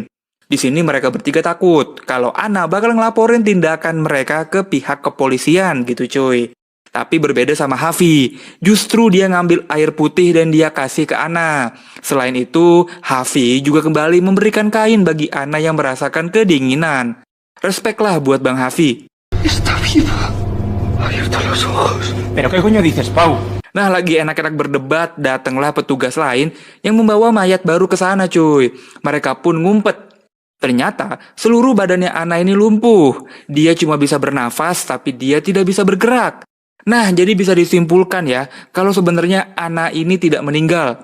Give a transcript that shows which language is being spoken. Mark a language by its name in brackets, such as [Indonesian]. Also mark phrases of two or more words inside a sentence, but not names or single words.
[Indonesian] Di sini mereka bertiga takut kalau Anna bakal ngelaporin tindakan mereka ke pihak kepolisian gitu cuy. Tapi berbeda sama Hafi, justru dia ngambil air putih dan dia kasih ke Anna. Selain itu, Hafi juga kembali memberikan kain bagi Anna yang merasakan kedinginan. Respect lah buat Bang Hafi. [Spanish] Está viva. Abierta los ojos. ¿Pero qué coño dices, Pau? [Indonesian] Nah lagi enak-enak berdebat, datanglah petugas lain yang membawa mayat baru ke sana cuy. Mereka pun ngumpet. Ternyata seluruh badannya Anna ini lumpuh. Dia cuma bisa bernafas tapi dia tidak bisa bergerak. Nah, jadi bisa disimpulkan ya, kalau sebenarnya Anna ini tidak meninggal.